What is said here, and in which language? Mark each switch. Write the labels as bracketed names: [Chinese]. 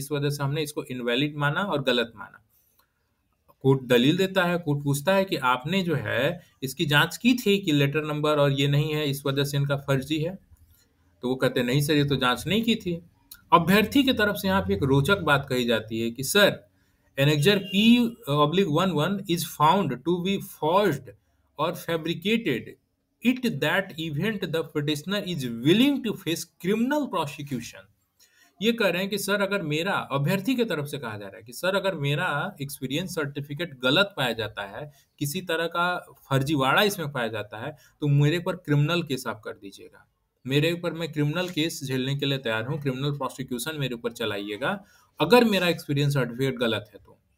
[Hindi] इस वजह से हमने इसको इनवैलिड माना और गलत माना। कोर्ट दलील देता है, कोर्ट पूछता है कि आपने जो है इसकी जांच की थी कि लेटर नंबर और ये नहीं है, इस वजह से इनका फर्जी है? तो वो कहते हैं नहीं सर, ये तो जांच नहीं की थी। अभ्यर्थी की तरफ से यहाँ पे एक रोचक बात कही जाती है कि sir annexure [English] P/11 is found to be forged or fabricated. It that event the petitioner is willing to face criminal prosecution. [Hindi] ये कह रहे हैं कि सर अगर मेरा, अभ्यर्थी की तरफ से कहा जा रहा है कि सर अगर मेरा एक्सपीरियंस सर्टिफिकेट गलत पाया जाता है, किसी तरह का फर्जीवाड़ा इसमें पाया जाता है, तो मेरे ऊपर क्रिमिनल केस आप कर दीजिएगा। मेरे ऊपर, मैं क्रिमिनल केस झेलने के लिए तैयार हूँ, क्रिमिनल प्रोसिक्यूशन मेरे ऊपर चलाइएगा, अगर मेरा एक्सपीरियंस सर्टिफिकेट गलत है तो।